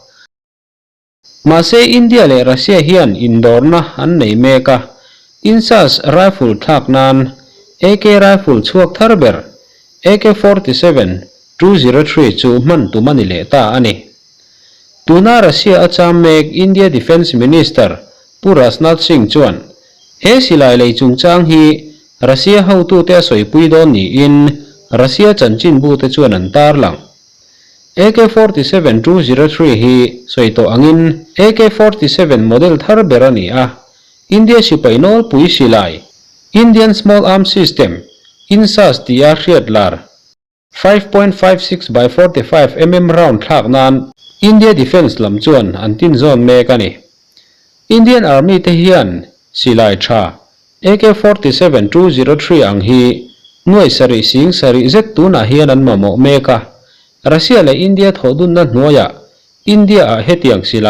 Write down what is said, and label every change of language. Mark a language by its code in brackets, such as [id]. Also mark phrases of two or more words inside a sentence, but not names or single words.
[lus] ma se India le Russia hian indoor na an nei meka insas rifle thak nan AK rifle chuak tharber AK-47 203 chu man tumani le ta ani tuna Russia acham mek India [en] Defense Minister [lus] Rajnath Singh chuan he silai lei chungchang hi Russia ho tu te soi pui don ni in Russia chanchin bu te chuan an tar lang AK-47 203 hi soito angin AK-47 model thar berani a India sipai nol pui silai [en] Indian small arms system [lus] insas tiar riatlar 5.56 by 45 mm round thak nan [en] India defense [lus] lam chuan antin zone me kani [en] Indian army [lus] te hian silai tha AK-47 203 ang hi nuai sari sing sari zet tu na hian an mamo meka Russia le India thodun na hnuaya India a hetiang silai